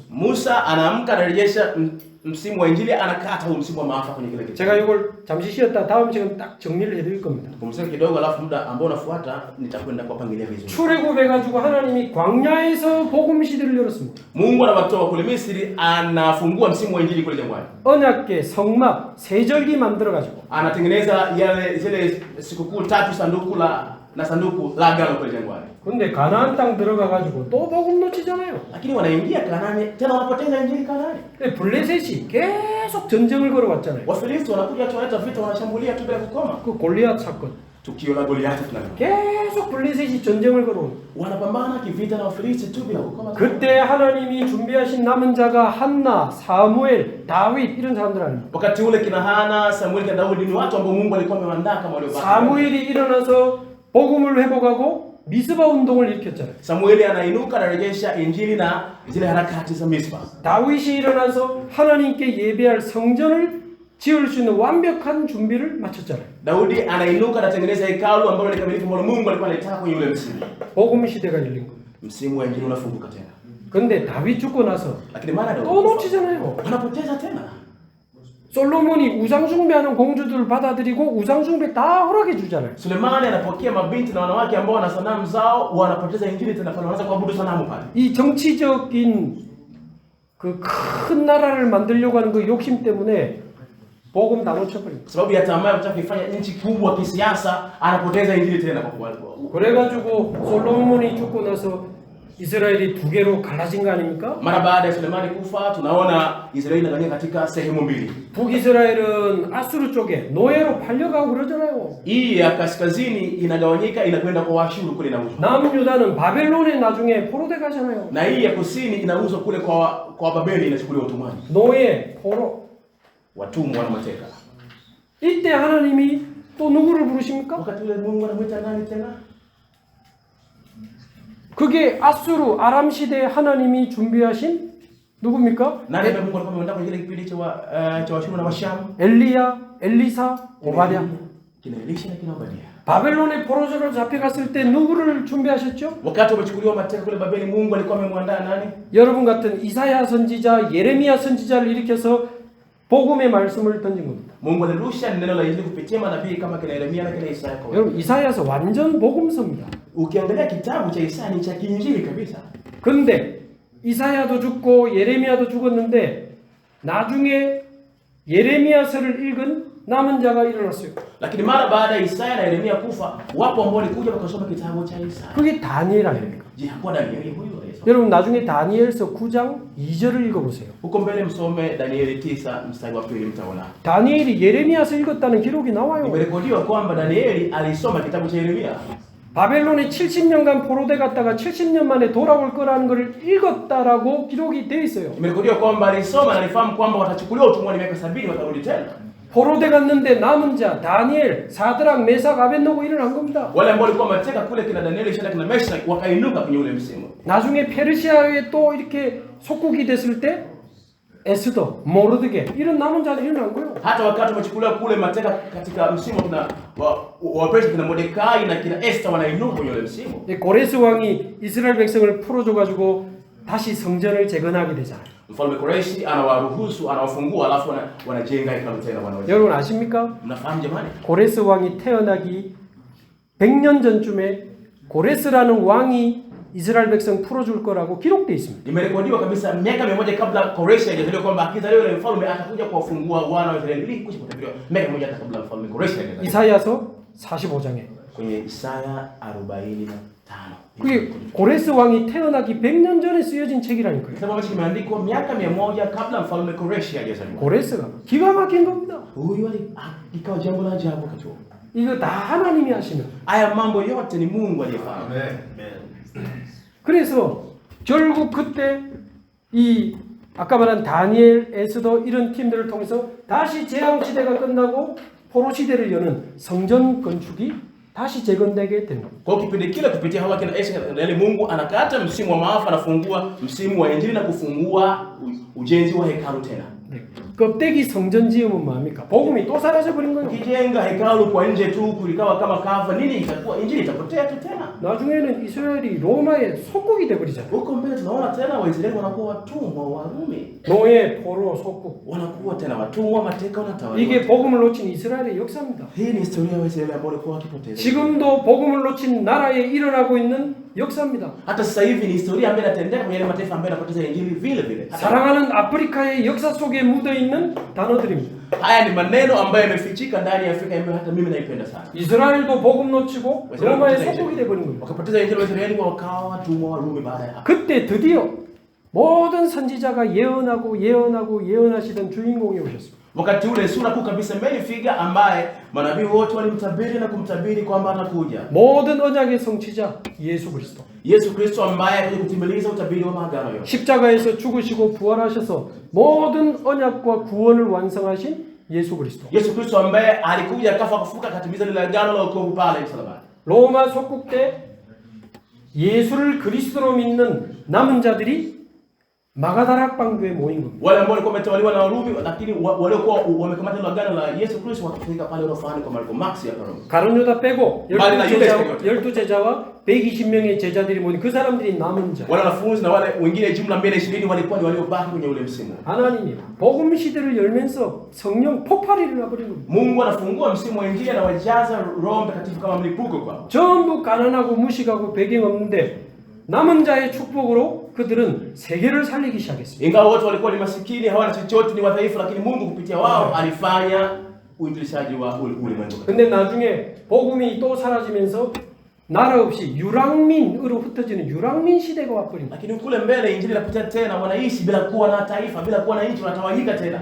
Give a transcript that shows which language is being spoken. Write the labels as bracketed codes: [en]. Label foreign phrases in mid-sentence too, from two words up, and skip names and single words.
[sw] Musa anaamka anarejesha msimu wa injili, anakata huu msimu wa maafa kwenye kile kitu. [ko] 제가 이걸 잠시 쉬었다 다음 시간 딱 정리를 해드릴 겁니다. [sw] Pumzika kidogo, alafu muda ambao unafuata nitakwenda kuwapangilia vizuri. [ko] 출애굽해가지고 하나님이 광야에서 복음 시대를 열었습니다. [sw] Mungu anawatoa kule Misri, anafungua msimu wa injili kule jangwani. [ko] 언약궤, 성막, 세절기 만들어가지고 [sw] Anatengeneza zile sikukuu tatu, sanduku la agano kule jangwani. [ko] 근데 가나안 땅 들어가가지고 또 복음 놓치잖아요. [sw] Lakini wanaingia Kanaani tena wanapoteza injili Kanaani. [ko] 근데 블레셋이 계속 전쟁을 걸어왔잖아요. [sw] Wafilisti wanakuja tualeta vita, wanashambulia tu bila kukoma. [ko] 그 골리앗 사건 [sw] Tukio la Goliathi tunalo. [ko] 계속 블레셋이 전쟁을 걸어온. [sw] Wanapambana kivita na Wafilisti tu bila kukoma. [ko] 그때 하나님이 준비하신 남은 자가 한나, 사무엘, 다윗 이런 사람들 아닙니까? [sw] Wakati ule kina Hana, Samueli na Daudi ni watu ambao Mungu alikuwa amewaandaa kama waliobaki. [ko] 사무엘이 일어나서 복음을 회복하고 미스바 운동을 일으켰잖아요. [sw] Samueli anainuka anarejesha injili na zile harakati za Mispa. [ko] 다윗이 일어나서 하나님께 예배할 성전을 지을 수 있는 완벽한 준비를 마쳤잖아요. [sw] Daudi anainuka anatengeneza hekalu ambalo ni kamilifu ambalo Mungu alikuwa anataka kwenye ule msimu. [ko] 복음 시대가 열린 겁니다. [sw] Msimu wa injili unafunguka tena. [ko] 근데 다윗 죽고 나서 [sw] Lakini mara [ko] 또 놓치잖아요. [sw] wanapoteza tena. [ko] 솔로몬이 우상숭배하는 공주들을 받아들이고 우상숭배 다 허락해 주잖아요. [sw] Sulemani anapokea mabinti na wanawake ambao wana sanamu zao, wanapoteza injili tena, wanaanza kuabudu sanamu pale. [ko] 이 정치적인 그 큰 나라를 만들려고 하는 그 욕심 때문에 복음 다 놓쳐버립니다. [sw] Kwa sababu ya tamaa ya kutaka kuifanya nchi kubwa kisiasa, anapoteza injili tena kwa kuwa. [ko] 그래가지고 솔로몬이 죽고 나서 이스라엘이 두 개로 갈라진 거 아닙니까? [sw] Mara baada ya Sulemani kufa, tunaona Israeli inagawanyika katika sehemu mbili. [ko] 북이스라엘은 아수르 쪽에 노예로 팔려가고 그러잖아요. [sw] Hii ya kaskazini inagawanyika inakwenda kwa Waashuru kule inauzwa. [ko] 남유다는 바벨론에 나중에 포로돼 가잖아요. [sw] Na hii ya kusini inauzwa kule kwa Babeli, inachukuliwa utumwani. [ko] 노예, 포로. [sw] Watumwa na mateka. [ko] 이때 하나님이 또 누구를 부르십니까? [sw] Wakati ule Mungu anamuita nani tena? [ko] 그게 아수르 아람 시대에 하나님이 준비하신 누굽니까? [sw] Nani ambaye Mungu alikuwa ameandaa kwa kile kipindi cha Waashuru na Washam? [ko] 엘리야, 엘리사, 오바댜. [sw] Kina Elisha na kina Obadia. [ko] 바벨론의 포로자로 잡혀갔을 때 누구를 준비하셨죠? [sw] Wakati wamechukuliwa mateka kule Babeli, Mungu alikuwa amemwandaa nani? [ko] 여러분 같은 이사야 선지자, 예레미야 선지자를 일으켜서 복음의 말씀을 던진 겁니다. [sw] Mungu alirusha neno la injili kupitia manabii kama kina Yeremia na kina Isaya. [ko] 여러분 이사야서 완전 복음서입니다. [sw] Ukiangalia kitabu cha Isaya ni cha kiinjili kabisa. [ko] 근데 이사야도 죽고 예레미야도 죽었는데 나중에 예레미야서를 읽은 남은 자가 일어났어요. [sw] Lakini mara baada ya Isaya na Yeremia kufa, wapo ambao walikuja wakasoma kitabu cha Isaya. [ko] 그게 다니엘 아닙니까? [sw] Je, hakuwa Danieli huyu aliyesoma? [ko] 여러분 나중에 다니엘서 9장 2절을 읽어보세요. [sw] Huko mbele msome Danieli 9 mstari wa 2 mtaona. [ko] 다니엘이 예레미야서 읽었다는 기록이 나와요. [sw] Imerekodiwa kwamba Danieli alisoma kitabu cha Yeremia. [ko] 바벨론에 70년간 포로돼 갔다가 70년 만에 돌아올 거라는 것을 읽었다라고 기록이 돼 있어요. [sw] Imerekodiwa kwamba alisoma na alifahamu kwamba watachukuliwa utumwani miaka 70 watarudi tena. [ko] 포로돼 갔는데 남은 자 다니엘, 사드락, 메삭, 아벳노고 일어난 겁니다. [sw] Wale ambao walikuwa mateka kule kina Danieli, Shadraka na Meshach wakainuka kwenye ule msimu. [ko] 나중에 페르시아에 또 이렇게 속국이 됐을 때 에스더, 모르드게 이런 남은 자들이 일어난 거예요. [sw] Hata wakati wamechukuliwa kule mateka katika msimu kina wa Persia, kina Mordekai na kina Esther wanainuka kwenye ule msimu. [ko] 고레스 왕이 이스라엘 백성을 풀어줘가지고 다시 성전을 재건하게 되잖아요. [sw] Mfalme Koreshi anawaruhusu, anawafungua, alafu wanajenga hekalu tena wanaweza. [ko] 여러분 아십니까? [sw] Mnafahamu jamani? [ko] 고레스 왕이 태어나기 100년 전쯤에 고레스라는 왕이 이스라엘 백성 풀어줄 거라고 기록되어 있습니다. [sw] Imerekodiwa kabisa miaka 100 kabla Koreshi hajazaliwa kwamba akizaliwa yule mfalme atakuja kuwafungua wana wa Israeli. Ili kushikwa miaka 100 hata kabla mfalme Koreshi hajazaliwa. [ko] 이사야서 45장에 [sw] Kwenye Isaya 45. [ko] 그게 고레스 왕이 태어나기 100년 전에 쓰여진 책이라니까요. [sw] Kitabu ambacho kimeandikwa miaka 100 kabla mfalme Koreshi hajazaliwa. [ko] 고레스가 기가 막힌 겁니다. [sw] Huyu ikawa jambo la ajabu wakati huo. [ko] 이거 다 하나님이 하시는. [sw] Haya mambo yote ni Mungu aliyefanya. [ko] 그래서 결국 그때 이 아까 말한 다니엘, 에스더 이런 팀들을 통해서 다시 재앙 시대가 끝나고 포로 시대를 여는 성전 건축이 다시 재건되게 된 겁니다. [sw] Kwa kipindi kile kupitia hawa kina Esther, Mungu anakata msimu wa maafa, anafungua msimu wa injili na kufungua ujenzi wa hekalu tena. [ko] 껍데기 성전 지으면 뭐합니까? 복음이 또 사라져 버린 거예요. [sw] Ukijenga hekalu kwa nje tu kulikawa kama kava, nini itakuwa? Injili itapotea tu tena. [ko] 나중에는 이스라엘이 로마의 속국이 돼 버리잖아요. [sw] Huko mbele tunaona tena Waisraeli wanakuwa watumwa wa Warumi. [ko] 노예, 포로, 속국. [sw] Wanakuwa tena watumwa, mateka, wanatawala. [ko] 이게 복음을 놓친 이스라엘의 역사입니다. [sw] Hii ni historia ya Waisraeli ambao walikuwa wakipoteza. [ko] 지금도 복음을 놓친 나라에 일어나고 있는 역사입니다. [sw] Hata sasa hivi ni historia ambayo inatendeka kwenye mataifa ambayo yanapoteza injili vile vile. [ko] 사랑하는 아프리카의 역사 속에 묻어 있는 단어들입니다. [sw] Haya ni maneno ambayo yamefichika ndani ya Afrika ambayo hata mimi naipenda sana. [ko] 이스라엘도 복음 놓치고 로마의 속국이 돼 버린 겁니다. [sw] Wakapoteza injili Waisraeli wakawa watumwa wa Rumi baada ya hapo. [ko] 그때 드디어 모든 선지자가 예언하시던 주인공이 오셨습니다. [sw] Wakati ule sura kuu kabisa imefika ambaye manabii wote walimtabiri na kumtabiri kwamba atakuja. [ko] 모든 언약의 성취자 예수 그리스도. [sw] Yesu Kristo ambaye atakuja kutimiliza utabiri wa maagano yote. [ko] 십자가에서 죽으시고 부활하셔서 모든 언약과 구원을 완성하신 예수 그리스도. [sw] Yesu Kristo ambaye alikuja akafa akafufuka akatimiza lile agano la wokovu pale msalabani. [ko] 로마 속국 때 예수를 그리스도로 믿는 남은 자들이 마가다락방주에 모인 겁니다. [sw] Wale ambao walikuwa wametawaliwa na Warumi, lakini waliokuwa wamekamata ile agano la Yesu Kristo wakafika pale Rofani kwa Marko Max ya Roma. [ko] 가룟 유다 빼고 12 제자와 120명의 제자들이 모인 그 사람들이 남은 자. [sw] Wale wanafunzi na wale wengine jumla 220 walikuwa ni waliobaki kwenye ule msimu. [ko] 하나님이 복음 시대를 열면서 성령 폭발이 일어나 버린 겁니다. [sw] Mungu anafungua msimu wa injili na wajaza Roho Mtakatifu kama mlipuko kwao. [ko] 전부 가난하고 무식하고 배경 없는데 남은 자의 축복으로 그들은 세계를 살리기 시작했습니다. [sw] Ingawa wote walikuwa ni masikini, hawana chochote, ni wadhaifu, lakini Mungu kupitia wao alifanya uinjilishaji wa ulimwengu. [ko] 근데 나중에 복음이 또 사라지면서 나라 없이 유랑민으로 흩어지는 유랑민 시대가 와버린 거예요. [sw] Lakini kule mbele injili inapotea tena, wanaishi bila kuwa na taifa, bila kuwa na nchi, wanatawanyika tena.